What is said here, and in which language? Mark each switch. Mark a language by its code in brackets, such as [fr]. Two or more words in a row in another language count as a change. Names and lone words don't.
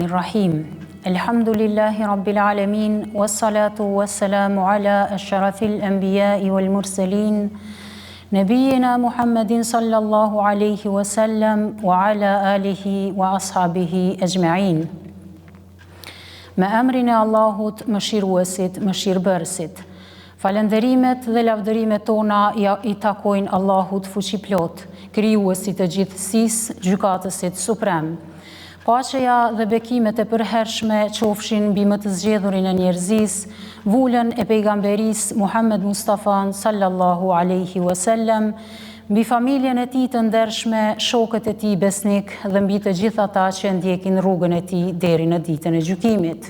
[ar] الرحيم الحمد لله رب العالمين والصلاة والسلام على أشرف الأنبياء والمرسلين نبينا محمد صلى الله عليه وسلم وعلى آله وأصحابه أجمعين [sq] Me emrin e Allahut, mëshiruesit, mëshirbërësit. Falenderimet dhe lavdërimet tona i takojnë Allahut fuqiplot, krijuesit të gjithësisë, gjykatësit suprem. Paqeja dhe bekimet e përhershme qofshin mbi më të zgjedhurin e njerëzisë, vullën e pejgamberisë Muhammed Mustafa [ar] صلى الله عليه وسلم, [sq] mbi familjen e tij të ndershme, shokët e tij besnik dhe mbi të gjithë ata që ndjekin rrugën e tij deri në ditën e gjykimit.